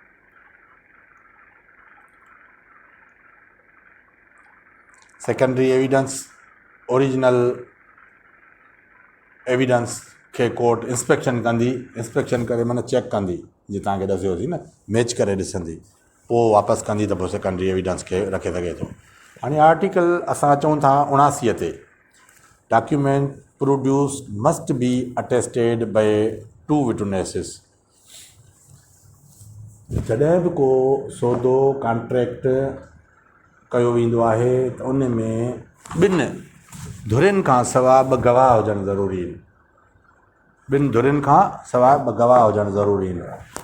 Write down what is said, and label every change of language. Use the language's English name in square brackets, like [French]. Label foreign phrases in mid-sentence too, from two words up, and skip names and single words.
[English] secondary evidence, original evidence [Sindhi] खे [English] court inspection [Sindhi] कंदी, इंस्पेक्शन करे माना चेक कंदी, जीअं तव्हांखे ॾसियोसीं न, मैच करे ॾिसंदी, पोइ वापसि कंदी त पोइ [English] secondary evidence [Sindhi] खे रखे सघे थो। हाणे आर्टिकल असां अचूं था 79 ते, [English] document produce must be attested by 2 witnesses. [Sindhi] जॾहिं बि को सौदो कॉन्ट्रैक्ट कयो वेंदो आहे त उन में 2 धुरियुनि खां सवाइ 2 गवाह हुजणु ज़रूरी आहिनि। 2 धुरियुनि खां सवाइ 2 गवाह हुजणु ज़रूरी आहिनि।